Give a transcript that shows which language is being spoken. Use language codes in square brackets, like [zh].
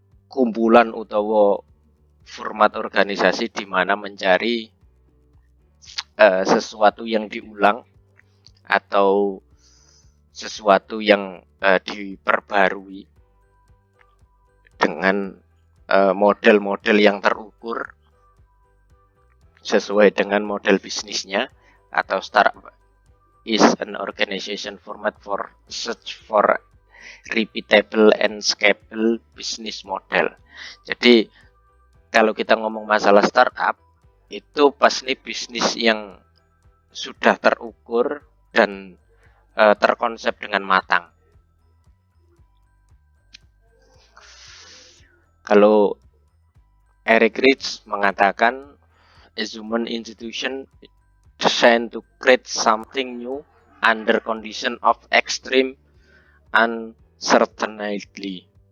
[id] kumpulan utawa format organisasi di mana mencari sesuatu yang diulang atau sesuatu yang diperbarui dengan model-model yang terukur sesuai dengan model bisnisnya. Atau [en] startup is an organization format for search for repeatable and scalable business model. [id] Jadi kalau kita ngomong masalah startup itu pasti bisnis yang sudah terukur dan terkonsep dengan matang. Kalau Eric Rich mengatakan [en] a human institution designed to create something new under condition of extreme uncertainty.